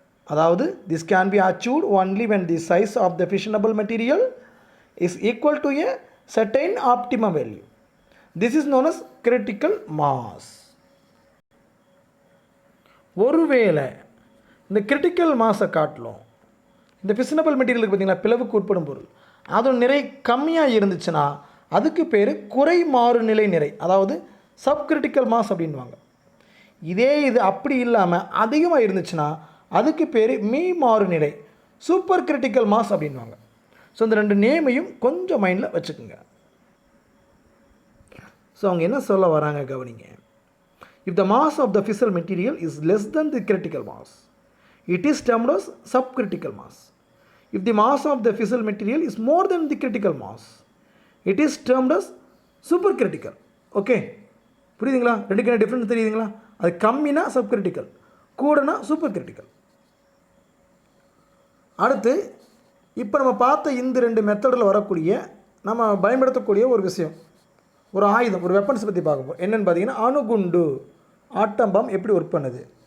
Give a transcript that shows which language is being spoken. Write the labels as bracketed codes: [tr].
[ta] அதாவது [en] This can be achieved only when the size of the fissionable material is equal to a certain optimum value. This is known as critical mass. [ta] ஒருவேளை இந்த critical மாஸை காட்டிலும் இந்த fissionable மெட்டீரியலுக்கு பார்த்தீங்கன்னா பிளவுக்கு உட்படும் பொருள் அதோட நிறை கம்மியாக இருந்துச்சுன்னா அதுக்கு பேர் குறை மாறுநிலை நிறை, அதாவது சப்கிரிட்டிக்கல் மாஸ் அப்படின்வாங்க. இதே இது அப்படி இல்லாமல் அதிகமாக இருந்துச்சுன்னா அதுக்கு பேர் மீ மாறுநிலை, சூப்பர் கிரிட்டிக்கல் மாஸ் அப்படின்வாங்க. ஸோ இந்த 2 நேமையும் கொஞ்சம் மைண்டில் வச்சுக்கோங்க. ஸோ அவங்க என்ன சொல்ல வராங்க கவனிங்க. [en] If the mass of the fissile material is less than the critical mass, it is termed as subcritical mass. If the mass of the fissile material is more than the critical mass, it is termed as supercritical. [ta] Okay, புரியுதுங்களா? ரெண்டுக்கான difference தெரியுதுங்களா? அது கம்மினா subcritical, கூடனா super critical. அடுத்து இப்போ நம்ம பார்த்த இந்த 2 மெத்தடில் வரக்கூடிய நம்ம பயன்படுத்தக்கூடிய ஒரு விஷயம், ஒரு ஆயுதம், ஒரு வெப்பன்ஸ் பற்றி பார்க்க போகிறோம். என்னென்னு பார்த்தீங்கன்னா அணுகுண்டு, ஆட்டம் பாம் எப்படி ஒர்க் பண்ணுது.